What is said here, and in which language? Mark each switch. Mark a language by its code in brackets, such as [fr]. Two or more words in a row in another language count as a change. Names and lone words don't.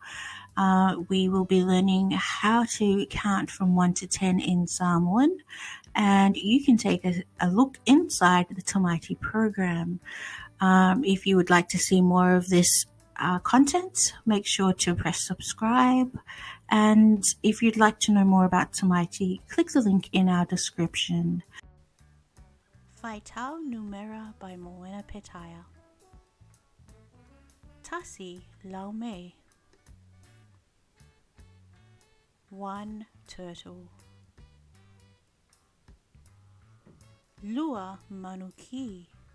[en] We will be learning how to count from 1 to 10 in Samoan, and you can take a look inside the Tamaiti program. If you would like to see more of this content, make sure to press subscribe. And if you'd like to know more about Tamaiti, click the link in our description. Faitau Numera by Moena Petaya. [sm] Tasi Laumei. [en] 1 turtle. [sm] Lua Manuki.